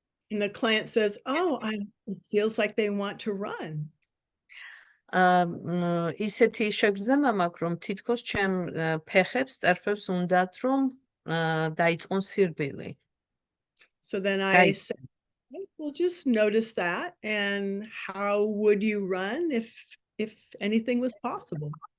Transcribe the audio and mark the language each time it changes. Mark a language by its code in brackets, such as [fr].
[en] And the client says, oh, it feels like they want to run. [ka] ისეთი შეგრძნება მაქვს, რომ თითქოს ჩემ ფეხებს, წერფებს უნდათ, რომ დაიწყონ სირბილი. [en] So then I say, well, just notice that, and how would you run if anything was possible?